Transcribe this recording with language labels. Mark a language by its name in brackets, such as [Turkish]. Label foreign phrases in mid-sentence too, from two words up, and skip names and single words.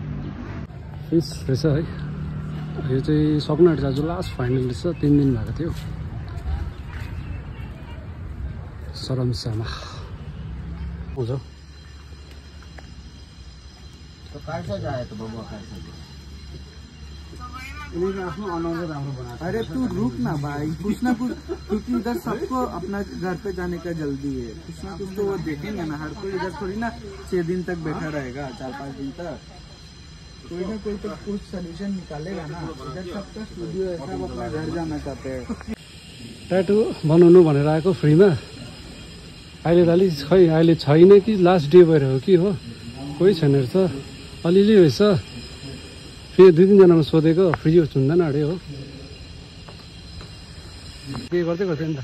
[Nepali] फिस रहेछ है, यो चाहिँ सक्नु आँटेछ आज [English] last final [Nepali] रहेछ, 3 दिन भएको थियो। सरमसामा हुन्छ [Hindi] अरे तू रुक ना भाई, कुछ ना कुछ, क्योंकि इधर सबको अपना घर पे जाने का जल्दी है। कुछ ना कुछ तो वो देखेंगे ना, हर कोई इधर थोड़ी ना 6 दिन तक बैठा रहेगा, 4-5 दिन तक। कोई ना कोई तो कुछ सोल्यूशन निकालेगा ना। इधर सबका स्टूडियो है, सब अपना घर जाना चाहते हैं। [Nepali] ट्याटु बनाउनु भनेर आएको फ्रीमा। अहिले त अलिक खै अहिले छैन कि [English] last day [Nepali] भएर हो कि हो, कोही छैन रहेछ, अलिअलि रहेछ। फेरि 2-3जनामा सोधेको फ्री हुँदैन अरे हो, के गर्दै गर्थ्यो नि त।